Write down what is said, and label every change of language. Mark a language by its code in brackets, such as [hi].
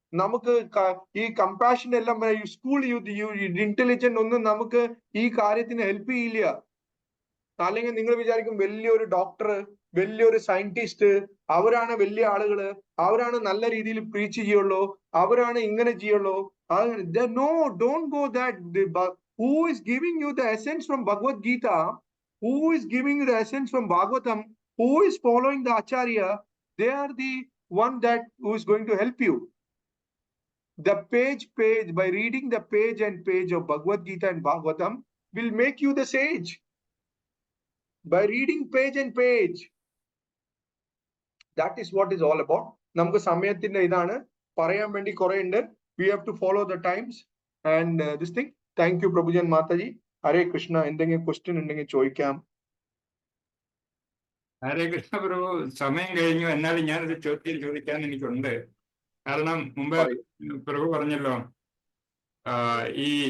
[ml] നമുക്ക് ഈ കമ്പാഷൻ എല്ലാം സ്കൂൾ ഇന്റലിജന്റ് ഒന്നും നമുക്ക് ഈ കാര്യത്തിന് ഹെൽപ്പ് ചെയ്യില്ല. അല്ലെങ്കിൽ നിങ്ങൾ വിചാരിക്കും വലിയൊരു ഡോക്ടർ, വലിയൊരു സയന്റിസ്റ്റ്, അവരാണ് വലിയ ആളുകള്, അവരാണ് നല്ല രീതിയിൽ പ്രീച്ച് ചെയ്യുള്ളൂ, അവരാണ് ഇങ്ങനെ ചെയ്യുള്ളൂ. [en] No, don't go that. Who is giving you the essence from Bhagavad Gita? Who is giving you the essence from Bhagavatam? Who is following the Acharya? They are the one who is going to help you. The page, by reading the page of Bhagavad Gita and Bhagavatam will make you the sage. By reading page and page. That is what is all about. [ml] നമുക്ക് സമയത്തിന്റെ ഇതാണ് പറയാൻ വേണ്ടി കുറെ ഉണ്ട്. [en] We have to follow the times and this thing. Thank you Prabhujan Mataji. Hare Krishna. [ml] എന്തെങ്കിലും question ഉണ്ടെങ്കിൽ ചോദിക്കാം. ഹരേ കൃഷ്ണ പ്രഭു, സമയം കഴിഞ്ഞു. എന്നാലും ഞാനൊരു ചോദ്യം ചോദിക്കാൻ എനിക്കുണ്ട്. കാരണം മുമ്പ് പ്രഭു പറഞ്ഞല്ലോ, ഈ